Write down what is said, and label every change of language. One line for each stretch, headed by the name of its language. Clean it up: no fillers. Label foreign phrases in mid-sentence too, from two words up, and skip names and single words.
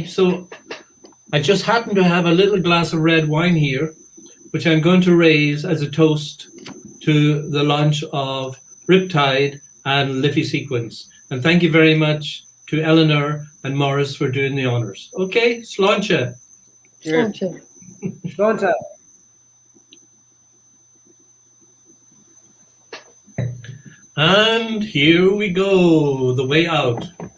English: So I just happen to have a little glass of red wine here, which I'm going to raise as a toast to the launch of Riptide and Liffey Sequence. And thank you very much to Eleanor and Maurice for doing the honors. Okay, sláinte. Sláinte. Sláinte. And here we go, the way out.